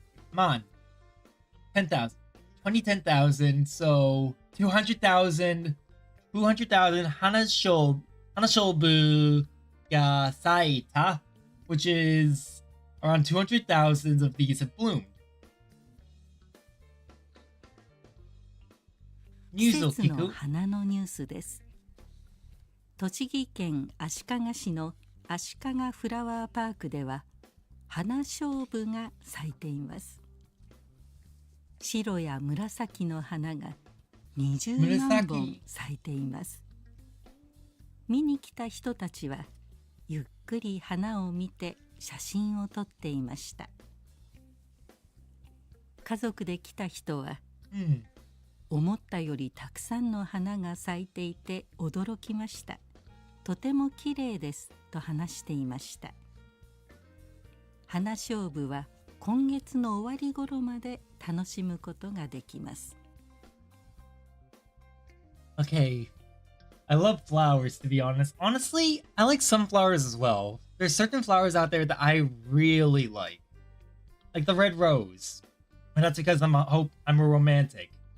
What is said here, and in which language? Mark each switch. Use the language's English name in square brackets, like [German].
[English] Come on. 10,000. 10,000, so 200,000 [Japanese] 花勝負が咲いた, [English] which is around 200,000 of these have bloomed. [Japanese] ニュースを聞く。季節の花のニュースです。栃木県足利市の足利フラワーパークでは花菖蒲が咲いています。白や紫の花が20万本咲いています。見に来た人たちはゆっくり花を見て写真を撮っていました。家族で来た人は、思ったよりたくさんの花が咲いていて驚きました。とても綺麗ですと話していました。花菖蒲は今月の終わり頃まで楽しむことができます。 [English] Okay. I love flowers, to be honest. Honestly, I like sunflowers as well. There's certain flowers out there that I really like. Like the red rose. And that's because I'm a romantic.